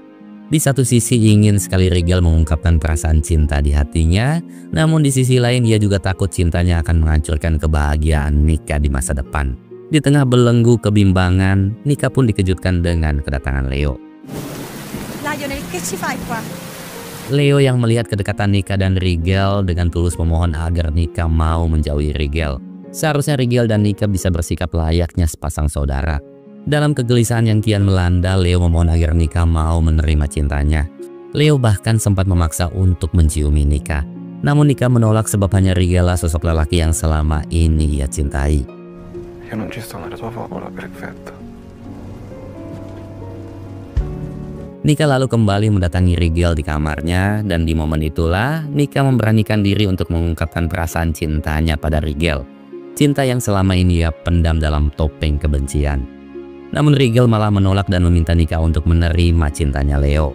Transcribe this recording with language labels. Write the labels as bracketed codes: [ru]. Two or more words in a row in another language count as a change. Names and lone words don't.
[id] Di satu sisi ingin sekali Rigel mengungkapkan perasaan cinta di hatinya, namun di sisi lain ia juga takut cintanya akan menghancurkan kebahagiaan Nika di masa depan. Di tengah belenggu kebimbangan, Nika pun dikejutkan dengan kedatangan Leo. [it] Lionel, che ci fai qua? [id] Leo yang melihat kedekatan Nika dan Rigel dengan tulus memohon agar Nika mau menjauhi Rigel. Seharusnya Rigel dan Nika bisa bersikap layaknya sepasang saudara. Dalam kegelisahan yang kian melanda, Leo memohon agar Nika mau menerima cintanya. Leo bahkan sempat memaksa untuk menciumi Nika. Namun Nika menolak sebab hanya Rigel lah sosok lelaki yang selama ini ia cintai. [it] Io non ci sto nella tua favola perfetta. [id] Nika lalu kembali mendatangi Rigel di kamarnya dan di momen itulah Nika memberanikan diri untuk mengungkapkan perasaan cintanya pada Rigel. Cinta yang selama ini ia pendam dalam topeng kebencian. Namun Rigel malah menolak dan meminta Nika untuk menerima cintanya Leo.